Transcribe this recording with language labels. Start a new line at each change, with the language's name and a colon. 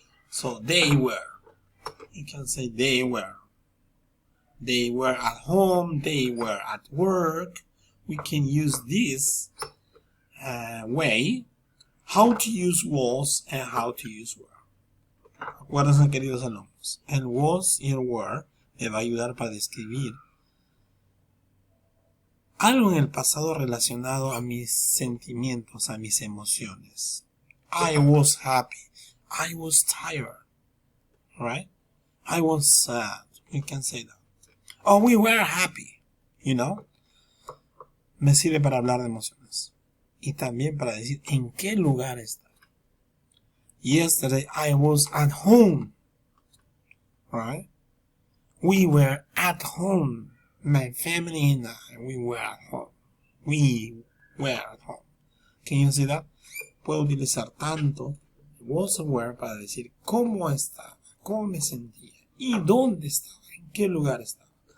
English: So they were. You can say they were. They were at home. They were at work. We can use this way, how to use was and how to use were.
Spanish: Acuérdense, queridos alumnos, el was y el were me va a ayudar para describir algo en el pasado relacionado a mis sentimientos, a mis emociones.
English: I was happy. I was tired. Right? I was sad. We can say that. Oh, we were happy. You know?
Spanish: Me sirve para hablar de emociones. Y también para decir en qué lugar está.
English: Yesterday I was at home. Right? We were at home. My family and I, we were at home. We were at home. Can you see that?
Spanish: Puedo utilizar tanto was or were para decir cómo estaba, cómo me sentía y dónde estaba, en qué lugar estaba.